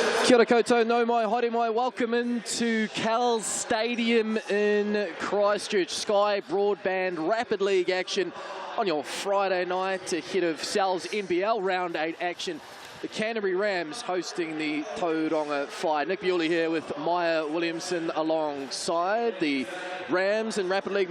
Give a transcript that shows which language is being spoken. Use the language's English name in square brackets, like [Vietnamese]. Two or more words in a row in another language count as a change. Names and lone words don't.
[Māori] Kia ora koutou, no mai, haere mai. [English] Welcome into Cowles Stadium in Christchurch. Sky Broadband Rapid League action on your Friday night ahead of Sal's NBL Round 8 action. The Canterbury Rams hosting the Tauranga Whai. Nick Bewley here with Maya Williamson alongside the Rams in Rapid League.